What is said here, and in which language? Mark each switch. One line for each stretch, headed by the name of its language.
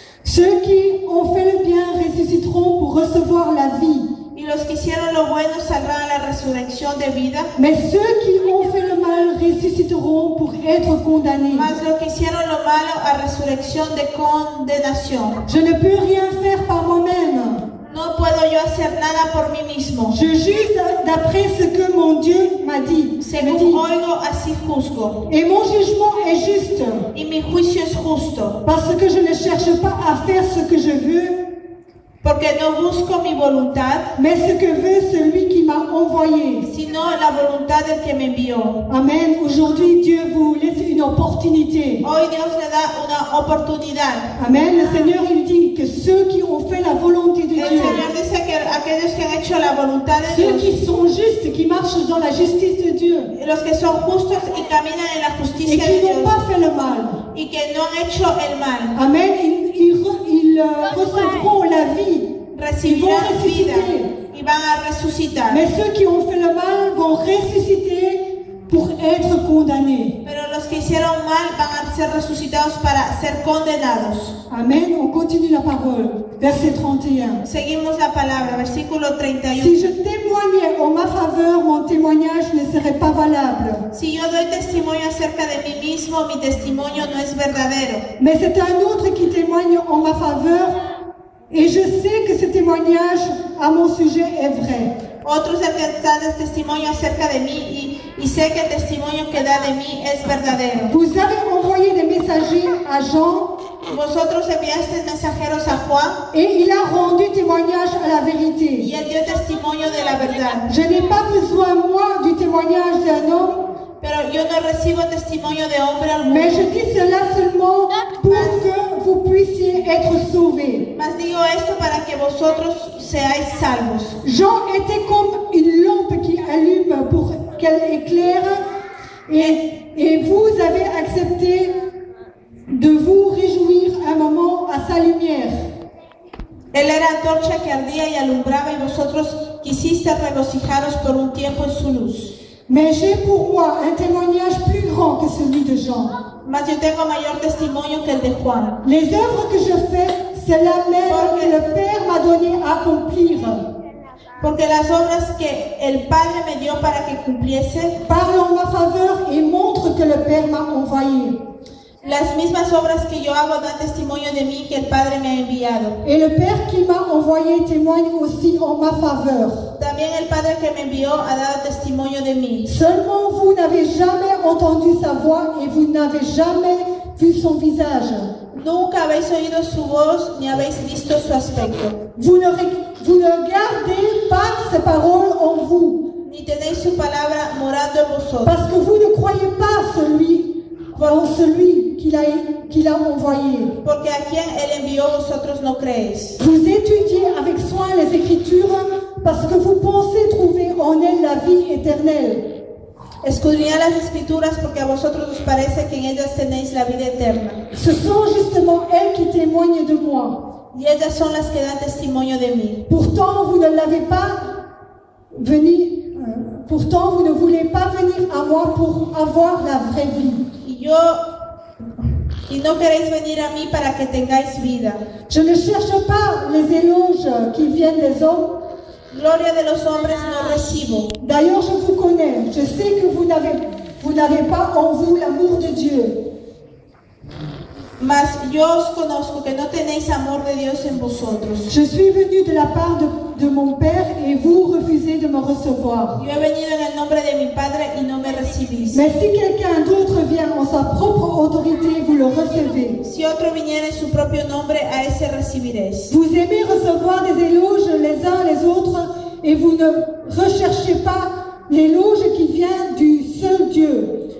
French: Ceux qui ont fait le bien ressusciteront pour recevoir la vie.
Spanish: Y los que hicieron lo bueno saldrán a la resurrección de vida,
French: Mais ceux qui ont fait le mal ressusciteront pour être condamnés.
Spanish: mas los que hicieron lo malo a resurrección de condenación.
French: Je ne peux rien faire par moi-même.
Spanish: No puedo yo hacer nada por mí mismo.
French: Je juge d'après ce que mon Dieu m'a dit.
Spanish: me Según
French: dit.
Spanish: oigo, así juzgo.
French: Et mon jugement est juste.
Spanish: Y mi juicio es justo,
French: Parce que je ne cherche pas à faire ce que je veux,
Spanish: porque no busco mi voluntad,
French: mais ce que veut celui qui m'a envoyé.
Spanish: sino la voluntad del que me envió.
French: Amen. Aujourd'hui, Dieu vous laisse une opportunité.
Spanish: Hoy Dios le da una oportunidad.
French: Amen. Le Seigneur, il dit que ceux qui ont fait la volonté de
Spanish: El
French: Dieu,
Spanish: Señor dice que aquellos que han hecho la voluntad de
French: ceux
Spanish: Dios,
French: qui sont justes, qui marchent dans la justice de Dieu,
Spanish: los que son justos y caminan en la
French: et
Spanish: justicia de
French: qui n'ont pas fait le mal.
Spanish: y que no han hecho el mal,
French: Amen. Ils recevront la vie.
Spanish: recibirán
French: Ils vont
Spanish: vida
French: ressusciter.
Spanish: y van a resucitar.
French: Mais ceux qui ont fait le mal vont ressusciter pour être condamnés.
Spanish: Pero los que hicieron mal van a ser resucitados para ser condenados.
French: Amen. On continue la parole. Verset 31.
Spanish: Seguimos la palabra, versículo 31.
French: Si je témoignais en ma faveur, mon témoignage ne serait pas valable.
Spanish: Si yo doy testimonio acerca de mí mismo, mi testimonio no es verdadero.
French: Mais c'est un autre qui témoigne en ma faveur, et je sais que ce témoignage à mon sujet est vrai.
Spanish: Otro es el que da testimonio acerca de mí y sé que el testimonio que da de mí es verdadero.
French: Vous avez envoyé des messagers à Jean,
Spanish: Vosotros enviasteis mensajeros a Juan
French: et il a rendu témoignage à la
Spanish: y
French: vérité.
Spanish: él dio testimonio de la verdad.
French: Je n'ai pas besoin, moi, du témoignage d'un homme,
Spanish: Pero yo no recibo testimonio de hombre alguno.
French: mais je dis cela seulement pour que vous puissiez être sauvés.
Spanish: Mas digo esto para que vosotros seáis salvos.
French: Jean était comme une lampe qui allume pour qu'elle éclaire, et vous avez accepté de vous réjouir un moment à sa lumière.
Spanish: Él era antorcha que ardía y alumbraba y vosotros quisisteis regocijaros por un tiempo en su luz.
French: Mais j'ai pour moi un témoignage plus grand que celui de Jean.
Spanish: Mas yo tengo mayor testimonio que el de Juan.
French: Les œuvres que je fais, c'est la même que le Père m'a donné à accomplir.
Spanish: Porque las obras que el Padre me dio para que cumpliese,
French: Parlent en ma faveur et montrent que le Père m'a envoyé.
Spanish: las mismas obras que yo hago dan testimonio de mí que el Padre me ha enviado.
French: Et le Père qui m'a envoyé témoigne aussi en ma faveur.
Spanish: También el Padre que me envió ha dado testimonio de mí.
French: Seulement vous n'avez jamais entendu sa voix et vous n'avez jamais vu son visage.
Spanish: Nunca habéis oído su voz ni habéis visto su aspecto.
French: Vous ne gardez pas ses paroles en vous,
Spanish: Ni tenéis su palabra morando en vosotros.
French: parce que vous ne croyez pas celui en celui qu'il a envoyé.
Spanish: porque a quien Él envió vosotros no creéis.
French: Vous étudiez avec soin les Écritures parce que vous pensez trouver en elles la vie éternelle.
Spanish: Escudriñad las Escrituras porque a vosotros os parece que en ellas tenéis la vida eterna.
French: Ce sont justement elles qui témoignent de moi.
Spanish: Y ellas son las que dan testimonio de mí.
French: Pourtant, vous ne voulez pas venir à moi pour avoir la vraie vie.
Spanish: Y no queréis venir a mí para que tengáis vida.
French: Je ne cherche pas les éloges qui viennent des hommes.
Spanish: Gloria de los hombres no recibo.
French: D'ailleurs, je vous connais. Je sais que vous n'avez pas en vous l'amour de Dieu.
Spanish: Mas yo os conozco que no tenéis amor de Dios en vosotros.
French: Je suis venu de la part de mon Père et vous refusez de me recevoir.
Spanish: Yo he venido en el nombre de mi Padre y no me recibís.
French: Mais si quelqu'un d'autre vient en sa propre autorité, vous le recevez.
Spanish: Si otro viniera en su propio nombre, a ese recibiréis.
French: Vous aimez recevoir des éloges les uns les autres et vous ne recherchez pas l'éloge qui vient du seul Dieu.